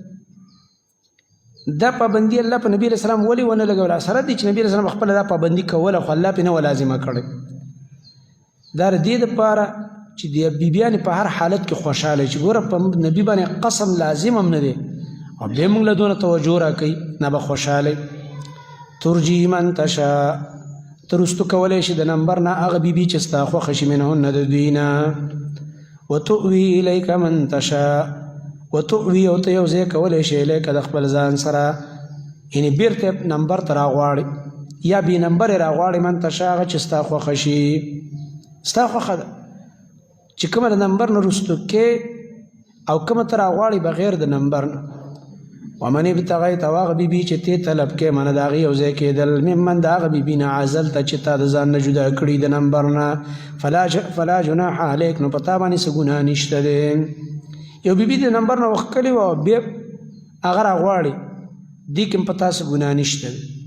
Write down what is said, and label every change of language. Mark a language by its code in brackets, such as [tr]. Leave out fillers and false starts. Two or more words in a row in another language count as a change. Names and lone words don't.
[ps] دا پابندي الله په نبی علیه السلام ولې ونه لګوله سره دي چې نبی علیه السلام خپله دا پابندي کوله خو الله پرې نه وه لازمه کړې دا د دې دپاره چې د بیبیانې په هر حالت کې خوشحاله چې ګوره په نبي باندې قسم لازم هم نه دی او بیا موږ له دونه توجه راکوي نه به خوشحاله [ar] ترجي من تشاء [ps] ترستو کولی شي د نمبر نه هغه بیبي چې ستا خوښه شي منهن د دوی نه [ar] وتؤوي الیک من تشاء وتؤوي [ps] او ته یو ځای کولی شي الیک د خپل ځان سره یعنې بیرته نمبر ته راغواړي یا بې نمبر یې راغواړي [ar] من تشاء [ps] هغه چې ستا خوښه شي ستا خوښه ده چې کومه د نمبر نه رستو کې او کومه ته راغواړي بغیر د نمبر نه [ar] ومن ابتغیت [ps] او هغه بیبي چې تی طلب کې منه د هغې یو ځای کېدل ممن د هغه بیبي نه عزلته چې تا د ځان نه جدا کړي د نمبر نه [ar] فلا جناح علیک [ps] نو په تا باندې څه ګناه نشته دی یو بیبي د نمبر نه وښکلې وه او بیا هغه راغواړي دې کې هم په تا څه ګناه نشته دی